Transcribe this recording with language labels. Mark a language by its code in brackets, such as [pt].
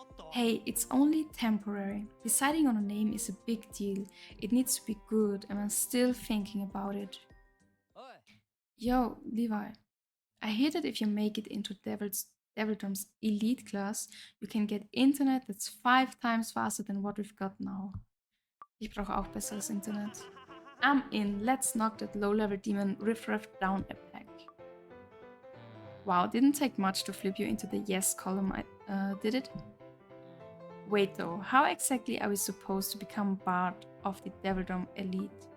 [en] Hey, it's only temporary. Deciding on a name is a big deal. It needs to be good and I'm still thinking about it. Yo, Levi. I hear that if you make it into Devildom's elite class, you can get Internet that's 5 times faster than what we've got now. [de] Ich brauche auch besseres Internet. [en] I'm in. Let's knock that low-level demon riffraff down a peg. Wow, didn't take much to flip you into the yes column, did it? Wait though, how exactly are we supposed to become part of the Devildom elite?